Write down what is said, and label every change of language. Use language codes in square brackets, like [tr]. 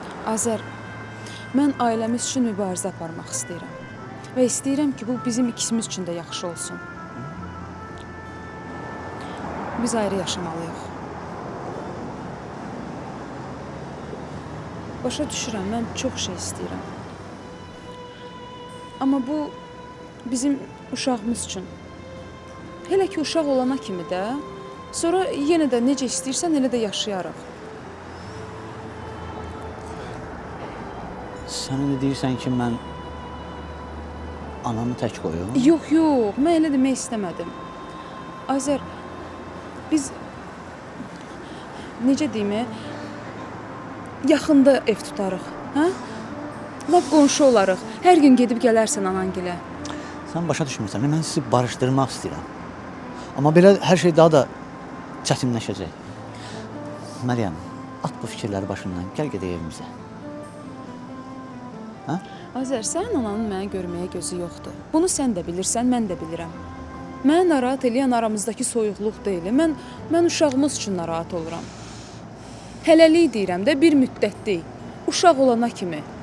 [az] Azər, mən ailəmiz üçün mübarizə aparmaq istəyirəm. Və istəyirəm ki, bu bizim ikimiz üçün də yaxşı olsun. Biz ayrı yaşamalıyıq. Başa düşürəm, mən çox şey istəyirəm. Amma bu bizim uşağımız üçün. Hələ ki, uşaq olana kimi də, sonra yenə də necə istəyirsən, elə də yaşayarıq. [tr] Sen öyle değilsen ki ben anamı tek koyuyorum. [az] Yox, yox, mən elə demək istəmədim. Azər, biz necə deyim, yaxında ev tutarıq, hə? Lap qonşu olarıq. Hər gün gedib gələrsən anangilə. Sen başa düşmürsən. [tr] Ben sizi barıştırmak istiyorum. Ama böyle her şey daha da çetinleşecek. Meryem, at bu fikirleri başından. Gel gidelim evimize. Ha? [az] Azər, sənin ananın məni görməyə gözü yoxdur. Bunu sən də bilirsən, mən də bilirəm. Məni narahat eləyən aramızdakı soyuqluq deyil. Mən uşağımız üçün narahat oluram. Hələlik deyirəm də, bir müddətlik. Uşaq olana kimi.